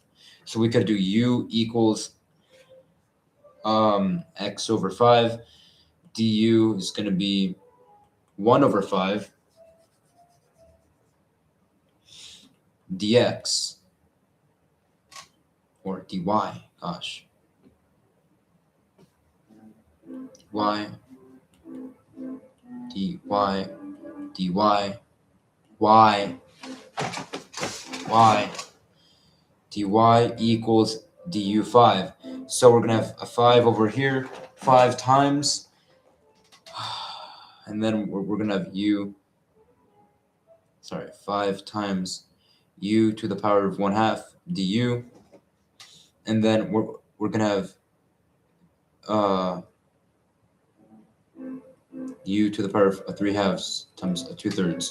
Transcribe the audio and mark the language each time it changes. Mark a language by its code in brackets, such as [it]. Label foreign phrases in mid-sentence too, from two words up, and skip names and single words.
[en] So we could do u equals x over 5. Du is going to be 1 over 5 dx. or dy, gosh. y, dy, dy, y, dy equals du 5. So we're going to have a 5 over here, 5 times, and then we're going to have 5 times u to the power of 1/2 du, and then we're going to have u to the power of 3/2 times 2/3.